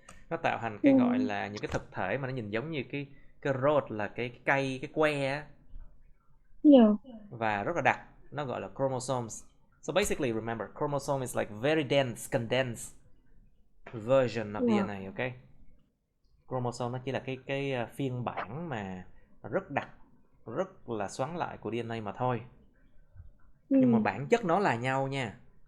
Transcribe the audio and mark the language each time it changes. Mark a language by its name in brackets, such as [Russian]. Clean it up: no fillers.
[Vietnamese] Nó tạo thành cái gọi là những cái thực thể mà nó nhìn giống như cái rod, là cái cây, cái que á. Và rất là đặc, nó gọi là chromosomes. [English] So basically remember, chromosome is like very dense, condensed version of DNA, okay? [Vietnamese] Chromosome nó chỉ là cái phiên bản mà rất đặc, rất là xoắn lại của DNA mà thôi. Nhưng mà bản chất nó là nhau nha.